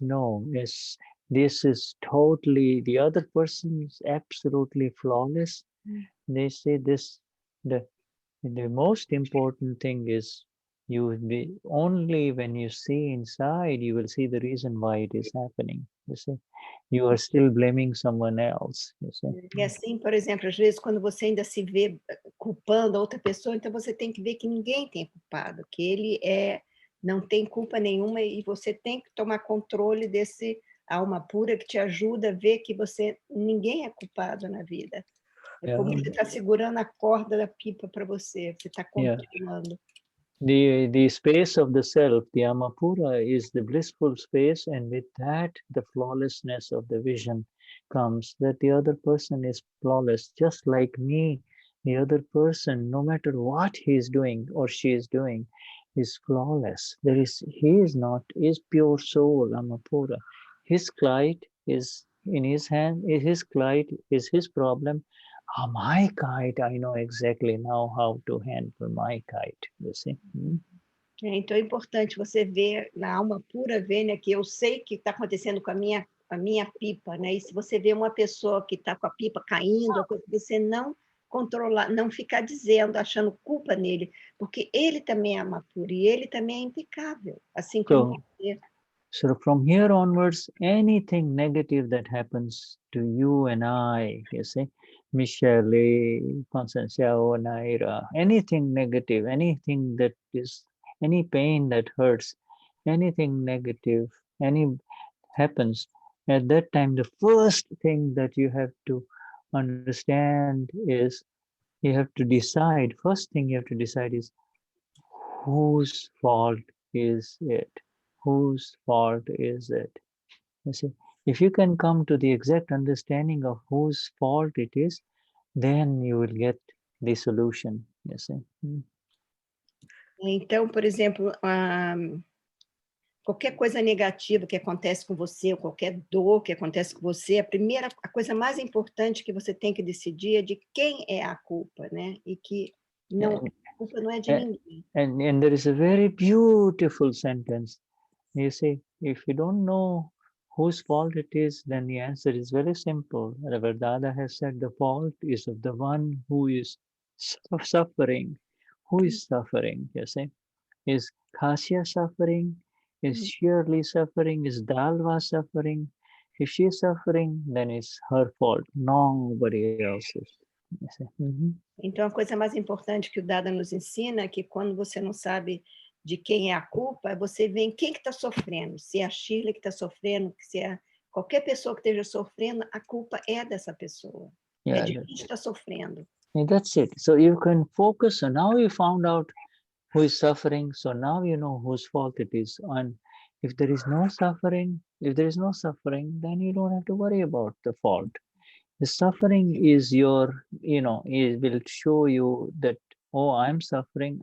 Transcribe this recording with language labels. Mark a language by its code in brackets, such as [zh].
[en] No, this is totally, the other person is absolutely flawless. They say this, the most important thing is, only when you see inside, you will see the reason why it is happening. You see, you are still blaming someone else. You see. [pt] E assim, por exemplo, às vezes quando você ainda se vê culpando a outra pessoa, então você tem que ver que ninguém tem culpado, que ele não tem culpa nenhuma, e você tem que tomar controle desse alma pura que te ajuda a ver que ninguém é culpado na vida. É como você está segurando a corda da pipa para você está controlando. [en] The space of the self, the Amapura, is the blissful space, and with that, the flawlessness of the vision comes, that the other person is flawless, just like me. The other person, no matter what he is doing or she is doing, is flawless. He is pure soul, Amapura. His kite is in his hand, his kite is his problem. My kite, I know exactly now how to handle my kite, you see. [pt] Então é importante você ver, na alma pura, ver, né, que eu sei que está acontecendo com a minha pipa, né? E se você vê uma pessoa que está com a pipa caindo, você não controlar, não ficar dizendo, achando culpa nele, porque ele também é alma pura e ele também é impecável, assim como você. [en] So from here onwards, anything negative that happens to you and I, you see, Michelle, Constantio, Naira, anything negative, anything that is, any pain that hurts, anything negative, happens, at that time, the first thing that you have to understand is, you have to decide, first thing you have to decide is, whose fault is it? Whose fault is it? You see, if you can come to the exact understanding of whose fault it is, then you will get the solution. You see. [pt] Então, por exemplo, qualquer coisa negativa que acontece com você, ou qualquer dor que acontece com você, a coisa mais importante que você tem que decidir é de quem é a culpa, né? E que a culpa não é de ninguém. [en] And there is a very beautiful sentence. You see, if you don't know whose fault it is, then the answer is very simple. Reverend Dada has said the fault is of the one who is suffering. Who is suffering, you see? Is Khasya suffering? Is Shirley suffering? Is Dalva suffering? If she is suffering, then it's her fault, nobody else's. [pt] Então, a coisa mais importante que o Dada nos ensina é que quando você não sabe de quem é a culpa, você vê em quem que está sofrendo. Se é a Shirley que está sofrendo, se é qualquer pessoa que esteja sofrendo, a culpa é dessa pessoa. [en] Yeah, [pt] de quem está sofrendo. [en] that's it. So you can focus. So now you found out who is suffering. So now you know whose fault it is. And if there is no suffering, then you don't have to worry about the fault. The suffering is your, it will show you that, oh, I'm suffering.